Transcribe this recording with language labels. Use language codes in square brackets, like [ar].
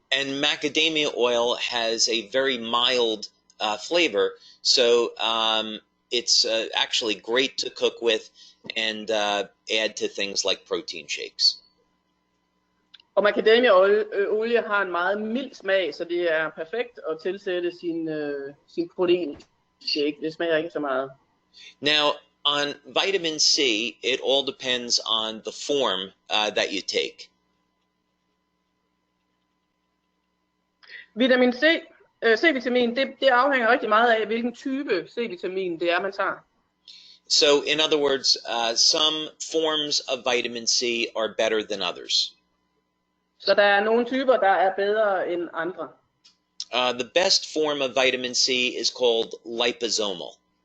[en] And macadamia oil has a very mild flavor, so it's actually great to cook with and add to things like protein shakes. [da] Og macadamia-olie har en meget mild smag, så det er perfekt at tilsætte sin proteinshake. Det smager ikke så meget. [en] Now, on vitamin C, it all depends on the form that you take. [da] Vitamin C, C-vitamin, det afhænger rigtig meget af, hvilken type C-vitamin det er, man tager. [en] So, in other words, some forms of vitamin C are better than others. [da] Så der er nogle typer, der er bedre end andre. [en] The best form of vitamin C is called liposomal.